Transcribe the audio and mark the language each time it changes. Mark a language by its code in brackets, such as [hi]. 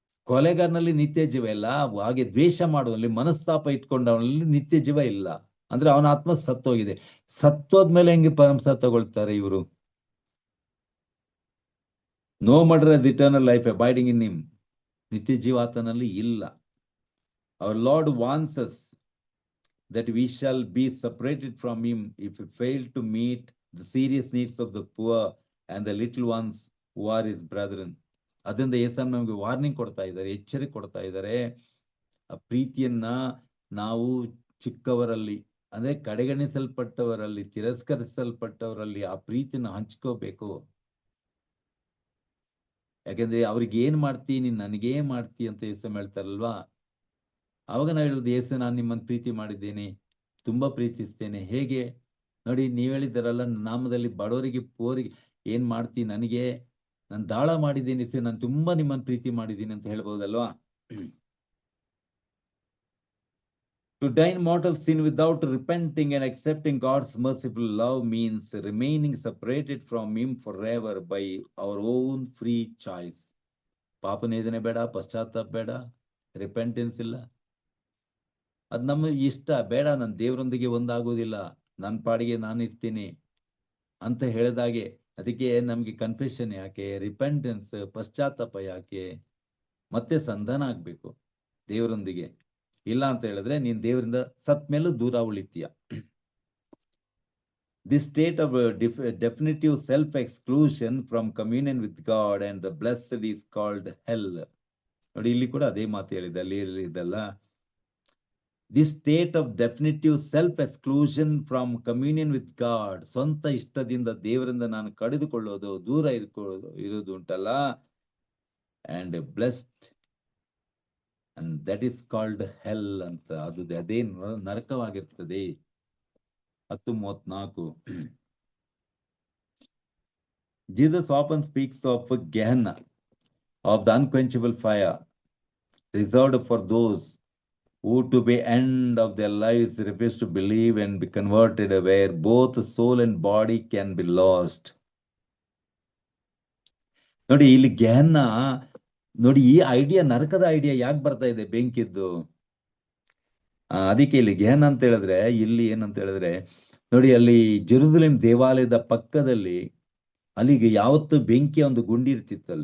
[kn] ಕೊಲೆಗಾರನಲ್ಲಿ ನಿತ್ಯ ಜೀವ ಇಲ್ಲ, ಹಾಗೆ ದ್ವೇಷ ಮಾಡುವಲ್ಲಿ ಮನಸ್ತಾಪ ಇಟ್ಕೊಂಡವನಲ್ಲಿ ನಿತ್ಯ ಜೀವ ಇಲ್ಲ. ಅಂದ್ರೆ ಅವನ ಆತ್ಮ ಸತ್ತೋಗಿದೆ. ಸತ್ತೋದ್ಮೇಲೆ ಹೆಂಗೆ ಪರಮಸಾದ ತಗೊಳ್ತಾರೆ ಇವರು? [en] No murder has eternal life abiding in him. [kn] ನಿತ್ಯ ಜೀವ ಆತನಲ್ಲಿ ಇಲ್ಲ. [en] Our Lord wants us that we shall be separated from him if we fail to meet the serious needs of the poor and the little ones who are his brethren. [kn] ಅದರಿಂದ ಯೇಸು ನಮಗೆ warning ಕೊಡ್ತಾ ಇದ್ದಾರೆ, ಎಚ್ಚರಿಕೆ ಕೊಡ್ತಾ ಇದ್ದಾರೆ. ಆ ಪ್ರೀತಿಯನ್ನ ನಾವು ಚಿಕ್ಕವರಲ್ಲಿ, ಅಂದ್ರೆ ಕಡೆಗಣಿಸಲ್ಪಟ್ಟವರಲ್ಲಿ, ತಿರಸ್ಕರಿಸಲ್ಪಟ್ಟವರಲ್ಲಿ ಆ ಪ್ರೀತಿನ ಹಂಚ್ಕೋಬೇಕು. ಯಾಕಂದ್ರೆ ಅವ್ರಿಗೆ ಏನ್ ಮಾಡ್ತಿ, ನೀನ್ ನನಗೇ ಮಾಡ್ತಿ ಅಂತ ಯೇಸು ಹೇಳ್ತಾರಲ್ವಾ. ಅವಾಗ ನಾವು ಹೇಳುದು, ಯೇಸು ನಾನು ನಿಮ್ಮನ್ನು ಪ್ರೀತಿ ಮಾಡಿದ್ದೇನೆ, ತುಂಬಾ ಪ್ರೀತಿಸ್ತೇನೆ. ಹೇಗೆ ನೋಡಿ, ನೀವ್ ಹೇಳಿದಾರಲ್ಲ, ನಾಮದಲ್ಲಿ ಬಡವರಿಗೆ ಪೋರಿಗೆ ಏನ್ ಮಾಡ್ತಿ, ನನಗೆ ನಾನು ದಾಳ ಮಾಡಿದ್ದೀನಿ, ನಾನು ತುಂಬಾ ನಿಮ್ಮನ್ನು ಪ್ರೀತಿ ಮಾಡಿದ್ದೀನಿ ಅಂತ ಹೇಳ್ಬೋದಲ್ವಾ. [en] To die in mortal sin without repenting and accepting God's merciful love means remaining separated from him forever by our own free choice. [kn] ಪಾಪನೇದನೆ ಬೇಡ, ಪಶ್ಚಾತ್ತಾಪ ಬೇಡ, ರಿಪೆಂಟೆನ್ಸ್ ಇಲ್ಲ, ಅದ್ ನಮ್ಮ ಇಷ್ಟ ಬೇಡ, ನಾನು ದೇವರೊಂದಿಗೆ ಒಂದಾಗೋದಿಲ್ಲ, ನನ್ನ ಪಾಡಿಗೆ ನಾನು ಇರ್ತೀನಿ ಅಂತ ಹೇಳಿದಾಗೆ. ಅದಕ್ಕೆ ನಮ್ಗೆ ಕನ್ಫೆಷನ್ ಯಾಕೆ, ರಿಪೆಂಟೆನ್ಸ್, ಪಶ್ಚಾತ್ತಾಪ ಯಾಕೆ, ಮತ್ತೆ ಸಂಧಾನ ಆಗ್ಬೇಕು ದೇವರೊಂದಿಗೆ. ಇಲ್ಲ ಅಂತ ಹೇಳಿದ್ರೆ ನೀನ್ ದೇವರಿಂದ ಸತ್ ಮೇಲೂ ದೂರ ಉಳಿತೀಯ. [en] This state of definitive self-exclusion from communion with God and the blessed is called hell. [kn] ನೋಡಿ, ಇಲ್ಲಿ ಕೂಡ ಅದೇ ಮಾತು ಹೇಳಿದೆ, ಅಲ್ಲಿ ಇದಲ್ಲ. [en] This state of definitive self-exclusion from communion with God, [kn] ಸ್ವಂತ ಇಷ್ಟದಿಂದ ದೇವರಿಂದ ನಾನು ಕಡಿದುಕೊಳ್ಳೋದು, ದೂರ ಇರೋದು ಉಂಟಲ್ಲ, [en] and blessed, and that is called hell [kn] ಅಂತ, ಅದು ಅದೇ ನರಕವಾಗಿರ್ತದೆ. [en] 10:34. Jesus often speaks of Gehenna, of the unquenchable fire. reserved for those who to be end of their lives refuse to believe and be converted, where both soul and body can be lost. [kn] ನೋಡಿ ಇಲ್ಲಿ ಗೆಹನ್ನ, ನೋಡಿ ಈ idea, ನರಕದ idea ಯಾಕೆ ಬರ್ತಾ ಇದೆ ಬೆಂಕಿದ್ದು? ಅದಕ್ಕೆ ಇಲ್ಲಿ ಗೆಹನ್ನ ಅಂತ ಹೇಳಿದ್ರೆ, ಇಲ್ಲಿ ಏನಂತ ಹೇಳಿದ್ರೆ ನೋಡಿ, ಅಲ್ಲಿ ಜೆರುಸಲೇಮ್ ದೇವಾಲಯದ ಪಕ್ಕದಲ್ಲಿ ಅಲ್ಲಿಗೆ ಯಾವತ್ತು ಬೆಂಕಿಯ ಒಂದು ಗುಂಡಿ ಇರ್ತಿತ್ತು.